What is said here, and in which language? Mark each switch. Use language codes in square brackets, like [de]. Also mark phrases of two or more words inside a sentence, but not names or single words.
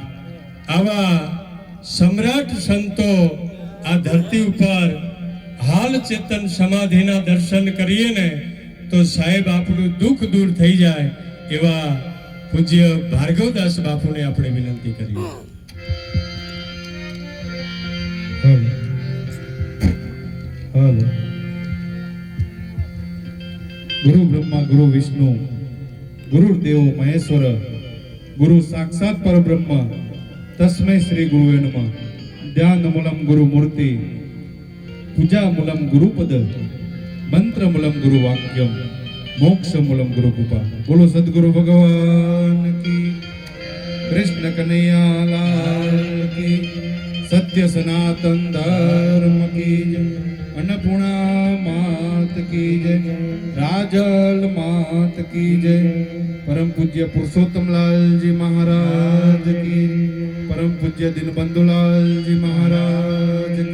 [gu] આવા સમ્રાટ સંતો આ ધરતી ઉપર હાલ ચેતન સમાધિના દર્શન કરીએ ને તો સાહેબ આપણું દુઃખ દૂર થઈ જાય એવા પૂજ્ય ભાર્ગવદાસ બાપુને આપણે વિનંતી કરીએ। [sa] गुरु ब्रह्मा गुरु विष्णु गुरुदेव महेश्वर गुरु साक्षात पर ब्रह्म तस्मै श्री गुरुवे नमः। ध्यान मूलम गुरु मूर्ति पूजा मूलम गुरुपद मंत्र मूलम गुरु वाक्यम मोक्ष मूलम गुरु कृपा। [hi] बोलो सद्गुरु भगवान की, कृष्ण कन्हैया लाल की, सत्य सनातन धर्म की जय, अन्नपूर्णा मात की जय, राजल मात की जय, परम पूज्य पुरुषोत्तम लाल जी महाराज की, परम पूज्य दीनबंधु लाल जी महाराज की।